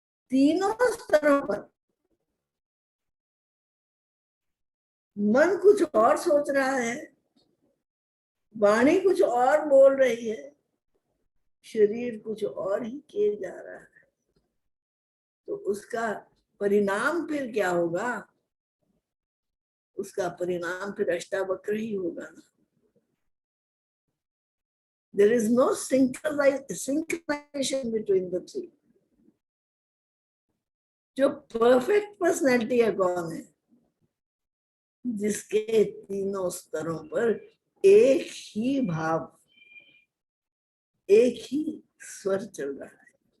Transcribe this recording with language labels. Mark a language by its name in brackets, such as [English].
[Hindi] तीनों स्तरों पर मन कुछ और सोच रहा है, वाणी कुछ और बोल रही है, शरीर कुछ और ही किए जा रहा है, तो उसका परिणाम फिर क्या होगा? उसका परिणाम फिर अष्टावक्र ही होगा ना। [English] There is no synchronization between the three. [Hindi] जो परफेक्ट पर्सनैलिटी है कौन है? जिसके तीनों स्तरों पर एक ही भाव, एक ही स्वर चल रहा है।